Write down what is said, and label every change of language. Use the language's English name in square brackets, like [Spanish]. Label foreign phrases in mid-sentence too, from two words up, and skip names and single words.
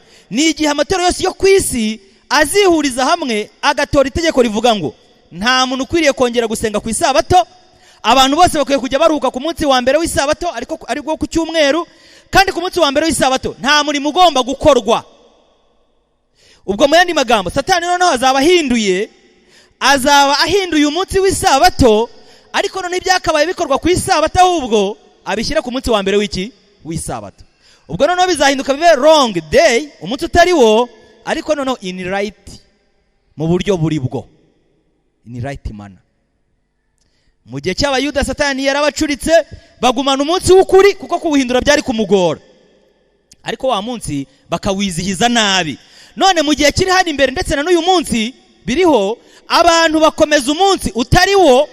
[Kinyarwanda] Ni igihe amatorero yose yo ku isi azihuriza hamwe agatora itegeko rivuga ngo nta muntu ukwiriye kongera gusenga ku isabato, abantu bose bakwiye kujya baruhuka ku munsi wa mbere w'isabato, ariko ku cyumweru, kandi ku munsi wa mbere w'isabato nta murimo ugomba gukorwa. Ubwo mu yandi magambo, Satani noneho azaba ahinduye umunsi w'isabato, ariko none ibyakabaye bikorwa ku isabato ahubwo abishyira ku munsi wa mbere w'isabato. Ubwo noneho bizahinduka bibe [English] wrong day, [Kinyarwanda] umunsi utari wo, ariko noneho [English] in right, [Kinyarwanda] mu buryo buri bwo, [English] in right manner. [Kinyarwanda] Mu gihe cy'abayuda Satani yarabacuritse, bagumana umunsi w'ukuri kuko kuwuhindura byari kumugora, ariko wa munsi bakawizihiza nabi. None mu gihe kiri hano imbere ndetse na n'uyu munsi biriho, abantu bakomeza umunsi utari wo.